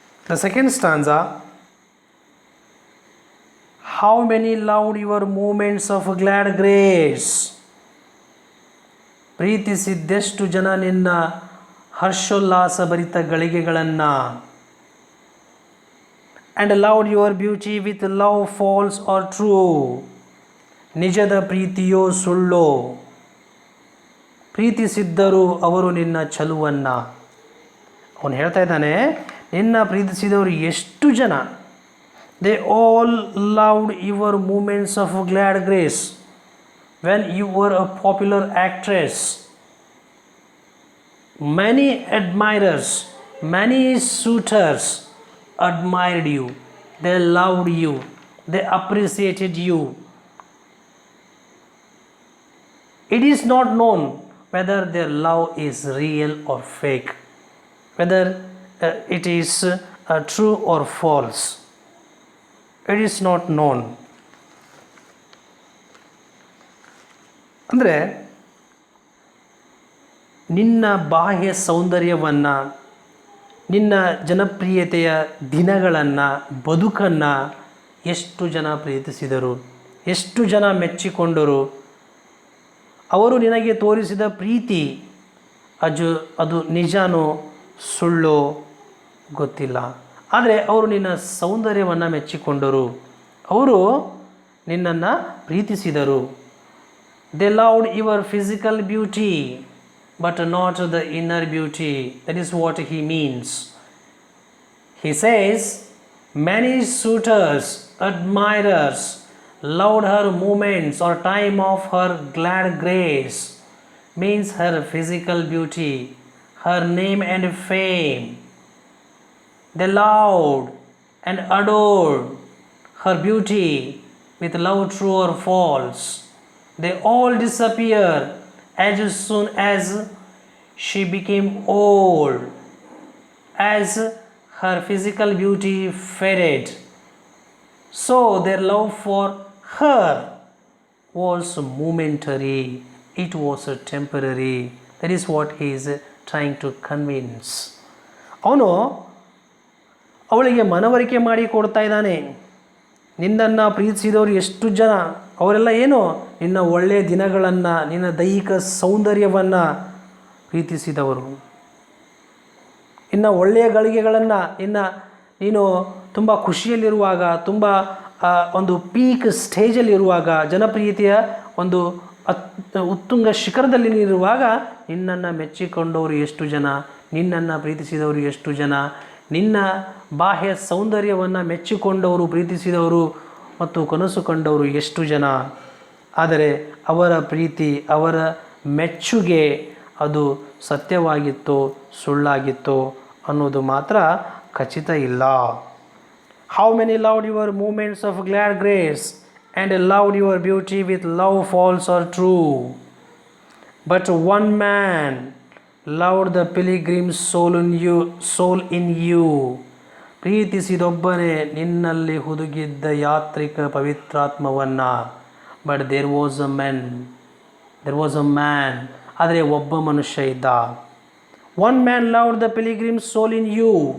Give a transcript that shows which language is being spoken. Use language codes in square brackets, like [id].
[en] The second stanza, how many loved your moments of glad grace. [kn] ಪ್ರೀತಿಸಿದ್ದೆಷ್ಟು ಜನ ನಿನ್ನ ಹರ್ಷೋಲ್ಲಾಸ ಭರಿತ ಗಳಿಗೆಗಳನ್ನು. [en] and loved your beauty with love false or true. [kn] ನಿಜದ ಪ್ರೀತಿಯೋ ಸುಳ್ಳೋ, ಪ್ರೀತಿಸಿದ್ದರು ಅವರು ನಿನ್ನ ಚಲುವನ್ನು. ಅವನು ಹೇಳ್ತಾ ಇದ್ದಾನೆ, ನಿನ್ನ ಪ್ರೀತಿಸಿದವರು ಎಷ್ಟು ಜನ. [en] They all loved your moments of glad grace when you were a popular actress. Many admirers, many suitors admired you, they loved you, they appreciated you. It is not known whether their love is real or fake, whether it is true or false. It is not known. [kn] ಅಂದರೆ ನಿನ್ನ ಬಾಹ್ಯ ಸೌಂದರ್ಯವನ್ನು, ನಿನ್ನ ಜನಪ್ರಿಯತೆಯ ದಿನಗಳನ್ನು, ಬದುಕನ್ನು ಎಷ್ಟು ಜನ ಪ್ರೀತಿಸಿದರು, ಎಷ್ಟು ಜನ ಮೆಚ್ಚಿಕೊಂಡರು. ಅವರು ನಿನಗೆ ತೋರಿಸಿದ ಪ್ರೀತಿ ಅದು ನಿಜನೋ ಸುಳ್ಳೋ ಗೊತ್ತಿಲ್ಲ. ಆದರೆ ಅವರು ನಿನ್ನ ಸೌಂದರ್ಯವನ್ನು ಮೆಚ್ಚಿಕೊಂಡರು, ಅವರು ನಿನ್ನನ್ನು ಪ್ರೀತಿಸಿದರು. [en] They loved your physical beauty, but not the inner beauty. That is what he means. He says, many suitors, admirers, loved her moments or time of her glad grace, means her physical beauty, her name and fame. They loved and adored her beauty with love true or false. They all disappear as soon as she became old, as her physical beauty faded. So their love for her was momentary, it was temporary. That is what he is trying to convince. [kn] ಅವನು ಅವಳಿಗೆ ಮನವರಿಕೆ ಮಾಡಿ ಕೊಡ್ತಾ ಇದ್ದಾನೆ. ನಿನ್ನನ್ನು ಪ್ರೀತಿಸಿದವರು ಎಷ್ಟು ಜನ, ಅವರೆಲ್ಲ ಏನು ನಿನ್ನ ಒಳ್ಳೆಯ ದಿನಗಳನ್ನು, ನಿನ್ನ ದೈಹಿಕ ಸೌಂದರ್ಯವನ್ನು ಪ್ರೀತಿಸಿದವರು. ಇನ್ನು ಒಳ್ಳೆಯ ಗಳಿಗೆಗಳನ್ನು, ನೀನು ತುಂಬ ಖುಷಿಯಲ್ಲಿರುವಾಗ, ತುಂಬ ಒಂದು ಪೀಕ್ ಸ್ಟೇಜಲ್ಲಿರುವಾಗ, ಜನಪ್ರಿಯತೆಯ ಒಂದು ಉತ್ತುಂಗ ಶಿಖರದಲ್ಲಿ ನೀರುವಾಗ ನಿನ್ನನ್ನು ಮೆಚ್ಚಿಕೊಂಡವರು ಎಷ್ಟು ಜನ, ನಿನ್ನನ್ನು ಪ್ರೀತಿಸಿದವರು ಎಷ್ಟು ಜನ, ನಿನ್ನ ಬಾಹ್ಯ ಸೌಂದರ್ಯವನ್ನು ಮೆಚ್ಚಿಕೊಂಡವರು, ಪ್ರೀತಿಸಿದವರು ಮತ್ತು ಕನಸು ಕಂಡವರು ಎಷ್ಟು ಜನ. ಆದರೆ ಅವರ ಪ್ರೀತಿ, ಅವರ ಮೆಚ್ಚುಗೆ ಅದು ಸತ್ಯವಾಗಿತ್ತೋ ಸುಳ್ಳಾಗಿತ್ತೋ ಅನ್ನೋದು ಮಾತ್ರ ಖಚಿತ ಇಲ್ಲ. [en] How many loved your moments of glad grace and loved your beauty with love false or true. But one man loved the pilgrim's soul in you. [kn] ಪ್ರೀತಿಸಿದೊಬ್ಬನೇ ನಿನ್ನಲ್ಲಿ ಹುದುಗಿದ್ದ ಯಾತ್ರಿಕ ಪವಿತ್ರಾತ್ಮವನ್ನು. [en] but there was a man, [kn] ಆದರೆ ಒಬ್ಬ ಮನುಷ್ಯ ಇದ್ದ. [en] One man loved the pilgrim's soul in you.